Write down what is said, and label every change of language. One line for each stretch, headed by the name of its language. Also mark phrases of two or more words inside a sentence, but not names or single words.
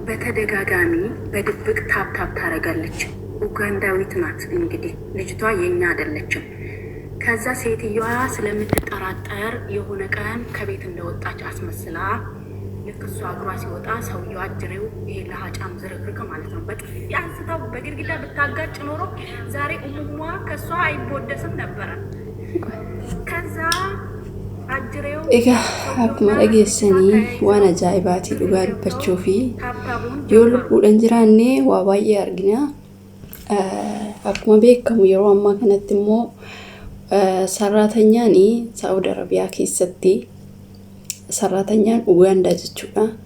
Amharic: በተደጋጋሚ በድብቅ ታፕታፕ ታደርጋለች። ኡጋንዳዊት ናት እንግዲህ ልጅቷ የኛ አይደለችም። ከዛ ሴትዮዋ ስለምትጠራጠር የሆነ ቀን ከቤት እንደወጣች አስመስላ ልክ እሷ እግሯ ሲወጣ ሰውየው አጅሬው ይሄ ለሀጫም ዝርክርክ ማለት ነው በጥፊ አንስታው በግድግዳ ብታጋጭ ኖሮ ዛሬ እሙሟ ከሷ አይቦደስም ነበረ። ከዛ አጅሬው
Oromo: akkuma dhageessanii waan ajaa'ibaati dhugaa dubbachuu fi yoo lubbuudhaan jiraanne waa baay'ee argina. Akkuma beekamu yeroo ammaa kanatti immoo sarratanyaan Saudi Arabiyaa keessatti sarratanyaan Ugaandaa jechuudha.